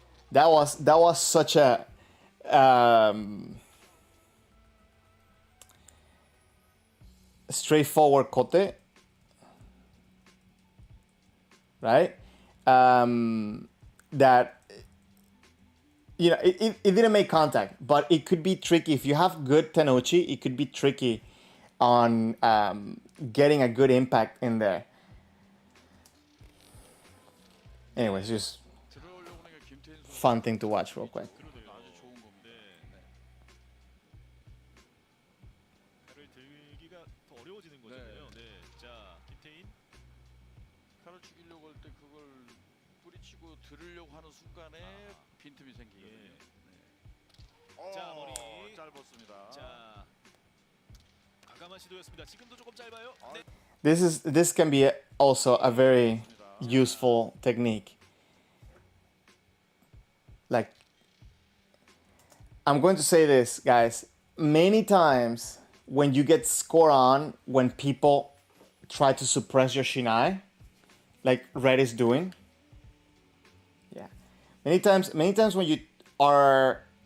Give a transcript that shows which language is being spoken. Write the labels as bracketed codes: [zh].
[en] That was such a straightforward kote, right? That it didn't make contact, but it could be tricky if you have good tenuchi. It could be tricky on getting a good impact in there. Anyways, just [ko] 들어오려고 하니까 김태인 선수 [en] fun thing to watch real quick. [ko] 그러네요. 아주 좋은 겁니다. 칼을 들기가 더 어려워지는 거잖아요. 네. 자, 김태인. 칼을 죽이려고 할 때 그걸 뿌리치고 들으려고 하는 순간에 빈틈이 생기거든요. 네. 자, 머리. 짧았습니다. 자, 과감한 시도였습니다. 지금도 조금 짧아요. 네. [en] This can be also a very useful technique. Like, I'm going to say this, guys. Many times when you get score on, when people try to suppress your shinai, like Red is doing. Yeah. Many times when you are